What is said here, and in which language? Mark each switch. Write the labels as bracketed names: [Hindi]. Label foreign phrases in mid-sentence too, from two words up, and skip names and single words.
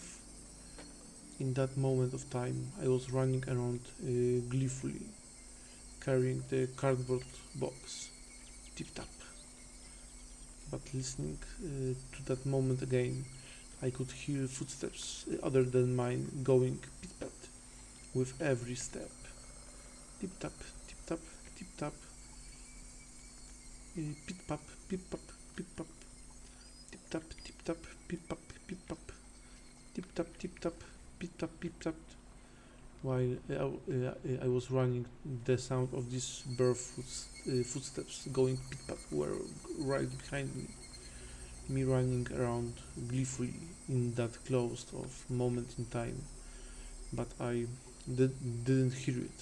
[English] In that moment of time, I was running around gleefully, carrying the cardboard box, tip-tap. But listening to that moment again, I could hear footsteps other than mine going pit-pat with every step. Tip-tap, tip-tap, tip-tap. Pit-pap, pit-pap, pit-pap. Tip-tap, tip-tap, pit-pap, pit-pap. Tip-tap, tip-tap, pit-tap, pit-tap. While I was running, the sound of these bare footsteps going pit-pat were right behind me. Me running around gleefully in that closed off moment in time. But I didn't hear it.